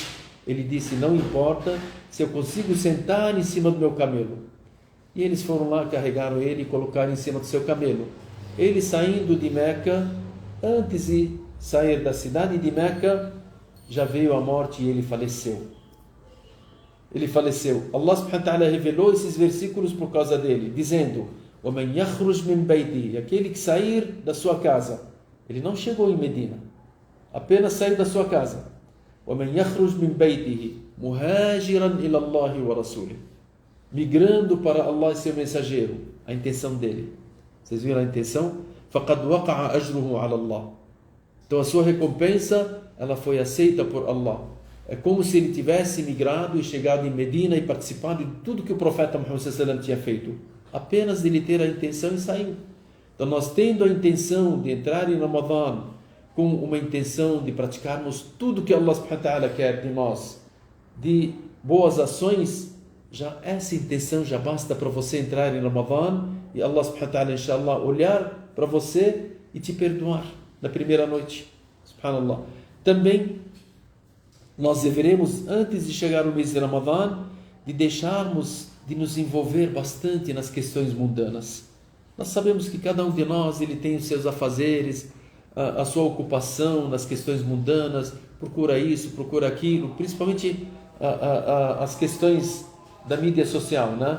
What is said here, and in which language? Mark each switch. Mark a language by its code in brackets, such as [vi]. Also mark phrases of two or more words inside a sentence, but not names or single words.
[pt] Ele disse: não importa se eu consigo sentar em cima do meu camelo. E eles foram lá, carregaram ele e colocaram em cima do seu camelo. Ele, saindo de Meca, antes de sair da cidade de Meca, já veio a morte e ele faleceu. Allah [ar] سبحانه وتعالى [pt] revelou esses versículos por causa dele, dizendo: [ar] وَمَنْ يَخْرُجْ مِنْ بَيْتِهِ, [pt] aquele que sair da sua casa. Ele não chegou em Medina, apenas saiu da sua casa. [ar] وَمَنْ يَخْرُجْ مِنْ بَيْتِهِ مُهَاجِرًا إِلَى اللَّهِ وَرَسُولِهِ, [pt] migrando para Allah e seu mensageiro. A intenção dele, vocês viram a intenção? [ar] فَقَدْ وَقَعَ أَجْرُهُ عَلَى اللَّهِ. [pt] Então a sua recompensa, ela foi aceita por Allah. É como se ele tivesse migrado e chegado em Medina e participado de tudo que o profeta Muhammad [ar] صلى الله عليه وسلم [pt] tinha feito. Apenas de ele ter a intenção e saiu. Então nós, tendo a intenção de entrar em Ramadã com uma intenção de praticarmos tudo que Allah [ar] سبحانه وتعالى [pt] quer de nós, de boas ações, já essa intenção já basta para você entrar em Ramadã e Allah [ar] سبحانه وتعالى, [pt] inshallah, olhar para você e te perdoar na primeira noite. Subhanallah. Também nós deveremos, antes de chegar o mês de Ramadã, de deixarmos de nos envolver bastante nas questões mundanas. Nós sabemos que cada um de nós ele tem os seus afazeres, a sua ocupação nas questões mundanas, procura isso, procura aquilo, principalmente as questões da mídia social, né?